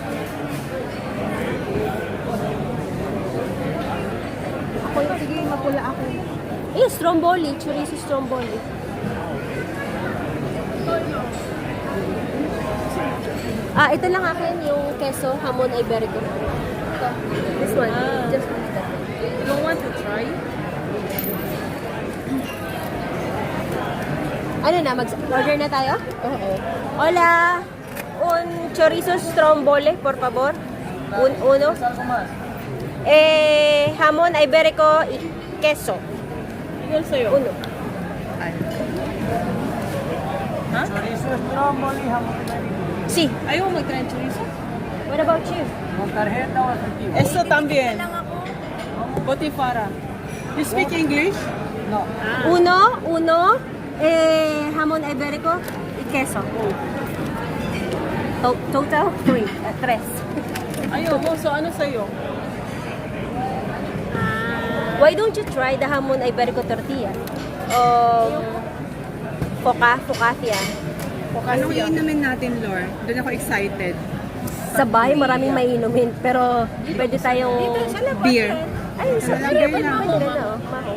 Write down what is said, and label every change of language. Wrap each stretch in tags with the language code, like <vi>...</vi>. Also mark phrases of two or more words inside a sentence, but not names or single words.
<tl>Ako yung sige, mapula ako. Eh, stromboli. Chorizo stromboli. Ito lang akin yung</tl> <es>queso, hamon iberico.</es> <tl>Ito.</tl> <en>This one. Just that. You don't want to try?</en> <tl>Ano na, mag-order na tayo? Oo.</tl> <es>Hola. Un chorizo stromboli, por favor. Uno. Hamon iberico y queso.</es> <tl>Tigil sa'yo.</tl> <es>Uno. Ha? Chorizo stromboli, jamón ibérico. Si.</es> <tl>Ayaw mo mag-try chorizo?</tl> <en>What about you?</en> <es>¿Con tarjeta o efectivo? Eso también. Botifara.</es> <en>You speak English? No.</en> <es>Uno. Hamon iberico y queso.</es> <en>Total 3.</en> <tl>Ayaw mo. So ano sa'yo?</tl> <en>Why don't you try the</en> <es>hamon iberico tortilla?</es> <en>Focaccia.</en> <tl>Anong iinumin natin, Lord? Doon ako excited. Sa bahay, maraming mainumin. Pero, pwede tayong... Beer. Ay, sa Beer beer lang. pwede na, oh. Maho.</tl>